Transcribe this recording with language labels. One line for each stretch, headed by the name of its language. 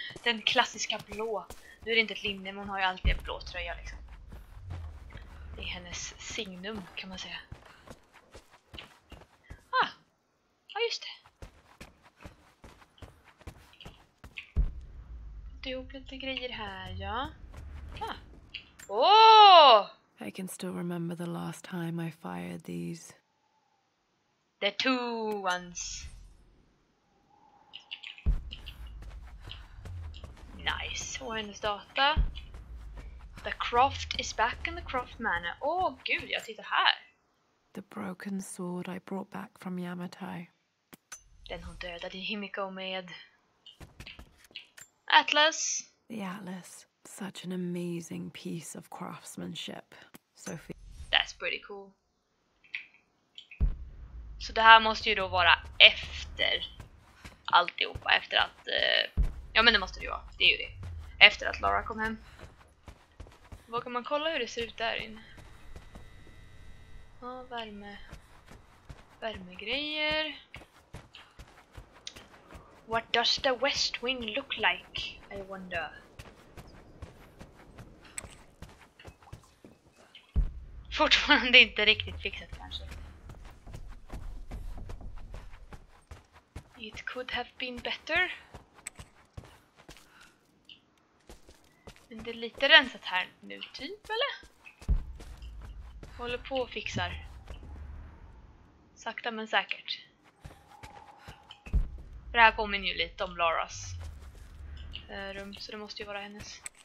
Swedish: Den klassiska blå. Nu är det inte ett linne, men hon har ju alltid en blå tröja liksom. Det är hennes signum, kan man säga. Ja just det. Fått ihop lite grejer här, ja. Åh!
English: I can still remember the last time I fired these. The two ones.
Swedish: Nice. Och hennes data.
English: The Croft is back in the Croft Manor.
Swedish: Åh gud, jag tittar här.
English: The broken sword I brought back from Yamatai.
Swedish: Den hon dödade Himiko med. Atlas.
English: The Atlas. Such an amazing piece of craftsmanship. Sophie. That's pretty cool.
Swedish: Så det här måste ju då vara efter alltihopa. Efter att... ja men det måste det ju vara. Det är ju det. Efter att Lara kom hem. Vad kan man kolla hur det ser ut där inne? Ja, värmegrejer.
English: What does the west wing look like? I wonder.
Swedish: Fortfarande inte riktigt fixat kanske.
English: It could have been better.
Swedish: Men det är lite rensat här nu typ, eller? Håller på och fixar. Sakta men säkert. För det här påminner ju lite om Laras rum, så det måste ju vara hennes.